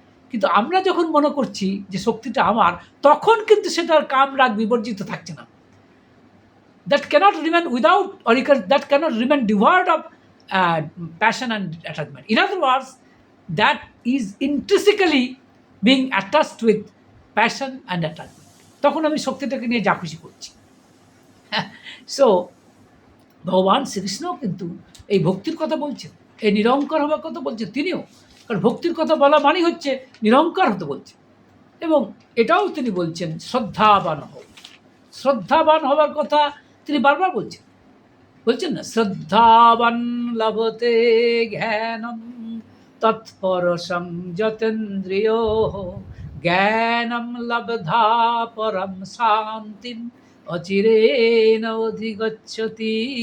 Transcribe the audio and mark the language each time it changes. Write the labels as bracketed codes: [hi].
[bn] কিন্তু আমরা যখন মনে করছি যে শক্তিটা আমার, তখন কিন্তু সেটার কাম রাগ বিবর্জিত থাকছে না। [en] That cannot remain without, or that cannot remain devoid of passion and attachment. In other words, that is intrinsically being attached with passion and attachment. [bn] তখন আমি শক্তিটাকে নিয়ে যা খুশি করছি। সো ভগবান শ্রীকৃষ্ণ কিন্তু এই ভক্তির কথা বলছেন, এই নিরঙ্কার হওয়ার কথা বলছেন তিনিও, কারণ ভক্তির কথা বলা মানে হচ্ছে নিরঙ্কার হতে বলছেন। এবং এটাও তিনি বলছেন শ্রদ্ধাবান হও, শ্রদ্ধাবান হওয়ার কথা তিনি বারবার বলছেন না, [sa] শ্রদ্ধাবান লভতে জ্ঞানম তৎপরশং যতেন্দ্রিয় জ্ঞানম লব্ধা পরম শান্তিম অচিরেণ অধিগচ্ছতি।